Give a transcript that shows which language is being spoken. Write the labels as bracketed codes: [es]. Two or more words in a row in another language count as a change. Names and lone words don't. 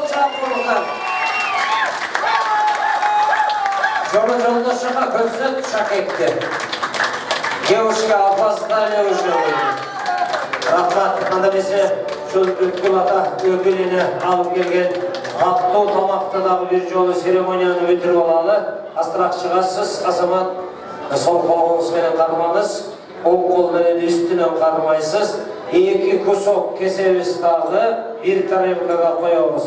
[ky] Жолдошуга көрсөт шакекти. [ru] Девушка опоздали уже. [ky] Рахмат. Анда эмесе ушул Өкүл ата Өкүл эне алып келген каттуу тамакты дагы бир жолу церемонияны бүтүрүп алалы. Астыраак чыгасыз, Азамат. Сол колуңуз менен кармаңыз. Оң кол менен үстүнөн кармайсыз. 2 кусок кесебиз дагы, 1 тарелкага коебуз.